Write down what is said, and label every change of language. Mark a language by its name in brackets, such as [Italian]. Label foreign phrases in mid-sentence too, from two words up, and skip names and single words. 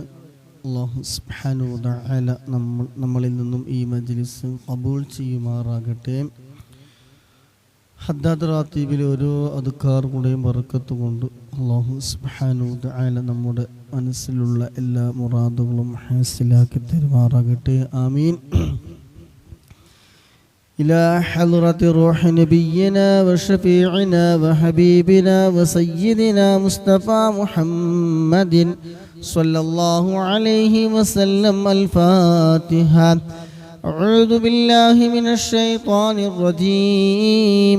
[Arabic] الله سبحانه وتعالى [Malayalam] നമ്മളിൽ നിന്നും ഈ മജ്ലിസ് ഖബൂൽ ചെയ്യുമാറാകട്ടെ. ഹദ്ദാദ് റാത്തിബിലെ ഓരോ അദ്കാർ കൂടെയും ബറക്കത്ത് കൊണ്ട് [Arabic] الله سبحانه وتعالى [Malayalam] നമ്മുടെ മനസ്സിലുള്ള എല്ലാ മുറാദുകളും ഹാസിലാക്കി തരുമാറാകട്ടെ. ആമീൻ. [Arabic] إلى حضرة روح نبينا وشفيعنا وحبيبنا وسيدنا مصطفى محمد صلى الله عليه وسلم. الفاتحة. أعوذ بالله من الشيطان الرجيم.